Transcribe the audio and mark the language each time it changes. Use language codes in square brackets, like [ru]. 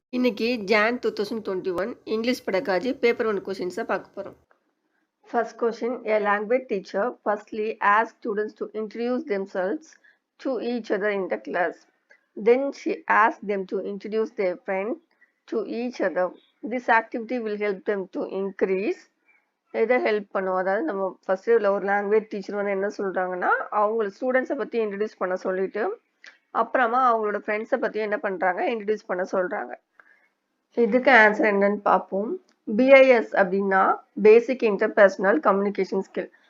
[ta] இன்னைக்கு John 2021 English pedagogy paper 1 கொஷின்ஸை பார்க்க போகிறோம். [en] First question, a language teacher firstly asks students to introduce themselves to each other in the class. Then she asks them to introduce their friend to each other. This activity will help them to increase [ta] எதை help பண்ணுவோம். அதாவது நம்ம first ஒரு language teacher வந்து என்ன சொல்றாங்கன்னா அவங்க ஸ்டூடெண்ட்ஸை பற்றி இன்ட்ரடியூஸ் பண்ண சொல்லிட்டு அப்புறமா அவங்களோட ஃப்ரெண்ட்ஸை பற்றி என்ன பண்ணுறாங்க இன்ட்ரடியூஸ் பண்ண சொல்கிறாங்க. இதுக்கு ஆன்சர் என்னன்னு பார்ப்போம். பிஐஎஸ் அப்படின்னா பேசிக் இன்டர்பர்சனல் கம்யூனிகேஷன் ஸ்கில்.